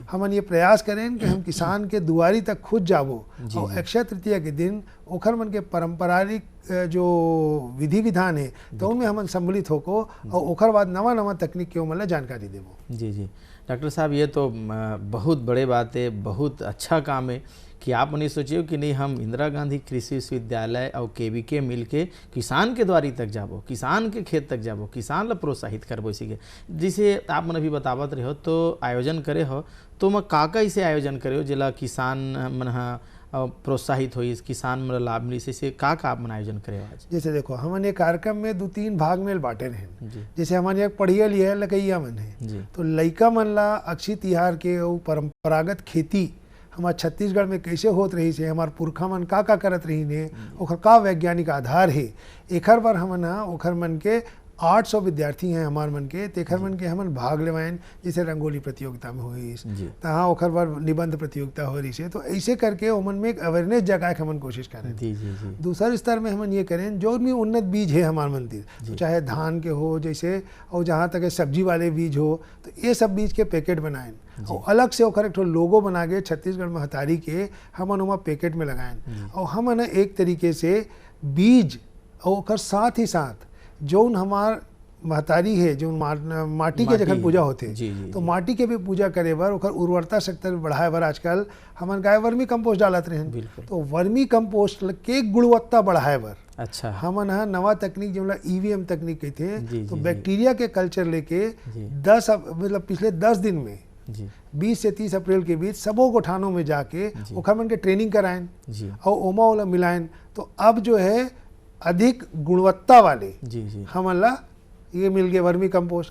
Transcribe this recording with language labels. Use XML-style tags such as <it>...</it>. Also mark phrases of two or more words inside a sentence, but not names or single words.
<hne>हमन ये प्रयास करें कि हम किसान के दुआरी तक खुद जाबो और अक्षय तृतीया के दिन ओखर मन के पारंपरिक जो विधि विधान है तो उनमें हमन सम्मिलित होको और ओखर बाद नवा नवा तकनीक के मतलब जानकारी देबो। जी जी डॉक्टर साहब, ये तो बहुत बड़े बात है, बहुत अच्छा काम है कि आप नहीं सोचिए कि नहीं हम इंदिरा गांधी कृषि विश्वविद्यालय और केवीके मिल के किसान के द्वारी तक जाबो, किसान के खेत तक जाबो, किसान ला प्रोत्साहित करबो। इसी के जिसे आप मन अभी बतावत रहे हो तो आयोजन करे हो तो मैं का इसे आयोजन करे हो जिला किसान मन प्रोत्साहित हो, किसान मन लाभ मिली से का आप मन आयोजन करे हो आज? जैसे देखो हमन ये कार्यक्रम में 2-3 भाग में बांटे हैं। जैसे हमारे यहाँ पढ़िया लिया लकैया मन है तो लइका मन ला अक्षय तिहार के परंपरागत खेती हमारे छत्तीसगढ़ में कैसे होत रही से, हमारे पुरखा मन का करत रही ने, ओखर का वैज्ञानिक आधार है, एखर बार हमन ओखर मन के 800 विद्यार्थी हैं हमार मन के, तेखर मन के हमन भाग लेवाइन। जैसे रंगोली प्रतियोगिता में हुई तहाँ ओखर बार निबंध प्रतियोगिता हो रही है। तो ऐसे करके ओमन में एक अवेयरनेस जगाए के हमन कोशिश करें। दूसरा स्तर में हमन ये करें जो भी उन्नत बीज है हमारे मंदिर, तो चाहे धान के हो जैसे और जहाँ तक सब्जी वाले बीज हो तो ये सब बीज के पैकेट बनाएं और अलग से ओखर एक ठो लोगो बना के छत्तीसगढ़ में हतारी के हमन वहाँ पैकेट में लगाएं और हमन एक तरीके से बीज और ओखर साथ ही साथ जौन हमार महतारी है जो माटी के जखन पूजा होते तो माटी के भी पूजा करे बर ओखर उर्वरता शक्ति बढ़ाए बर आजकल हमन गाय वर्मी कंपोस्ट डालत रहे। तो वर्मी कंपोस्ट के गुणवत्ता बढ़ाए बर अच्छा हमन नवा तकनीक जो EVM तकनीक कहते तो बैक्टीरिया के कल्चर लेके 10 मतलब पिछले 10 दिन में 20 से 30 अप्रैल के बीच सबों गोठानों में जाके ओखर मन के ट्रेनिंग कराएं और ओमा ओला मिलाएं। तो अब जो है अधिक गुणवत्ता वाले हमन ला ये मिल गए वर्मी कंपोस्ट।</hne>